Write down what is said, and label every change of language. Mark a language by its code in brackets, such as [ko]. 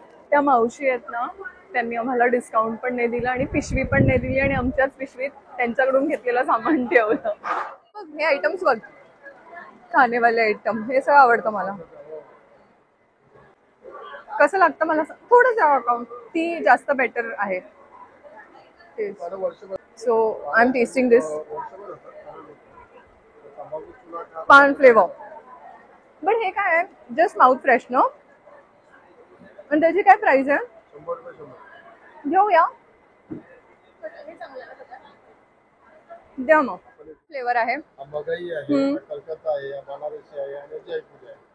[mr] त्या मावशी आहेत ना त्यांनी आम्हाला डिस्काउंट पण नाही दिला आणि पिशवी पण नाही दिली आणि आमच्याच पिशवीत त्यांच्याकडून घेतलेलं सामान ठेवलं. हे आयटम्स बघ खाणेवाले आयटम हे सगळं आवडतं मला. कसं लागतं मला थोडंच अकाउंट ती जास्त बेटर आहे. [en] So I am testing this paan flavour. [mr] बट हे काय आहे [en] Just mouth fresh no. [mr] आणि त्याची काय प्राइस आहे. घेऊया द्या मग. फ्लेवर आहे मगई आहे, कलकत्ता आहे, बनारसी आहे आणि जयपूर आहे.